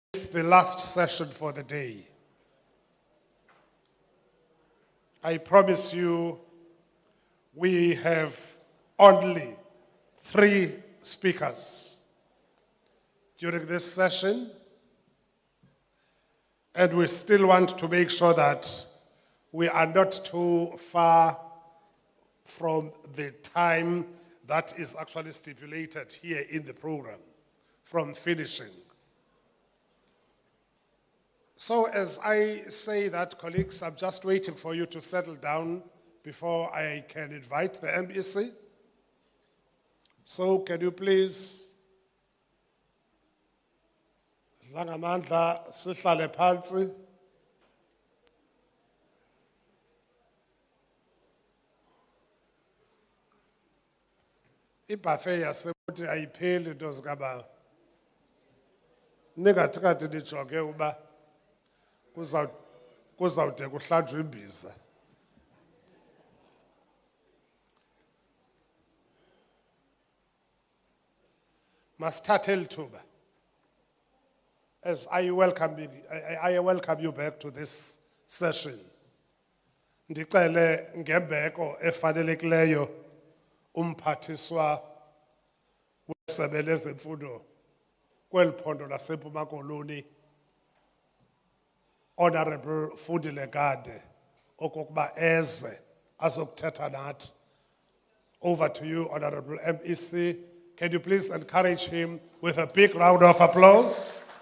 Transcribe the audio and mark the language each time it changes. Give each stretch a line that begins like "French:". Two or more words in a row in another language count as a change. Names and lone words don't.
English: the last session for the day. I promise you, we have only 3 speakers during this session, and we still want to make sure that we are not too far from the time that is actually stipulated here in the program from finishing. So as I say that, colleagues, I'm just waiting for you to settle down before I can invite the MEC. So can you please,
Xhosa: Langamandla, sihlale phansi. Ibuffet yasebuthi ayipheli into zikabawo. Ningathi kanti nijonge uba kuzawude kuhlanjwe imbiza. Masithathe lithuba.
English: As I welcome you back to this session.
Xhosa: Ndicele ngembeko efanelekileyo umphathiswa wesebe lezemfundo kweli phondo laseMpuma Koloni, Honorable Fundile Gade, okokuba eze azokuthetha nathi.
English: Over to you, Honorable MEC. Can you please encourage him with a big round of applause?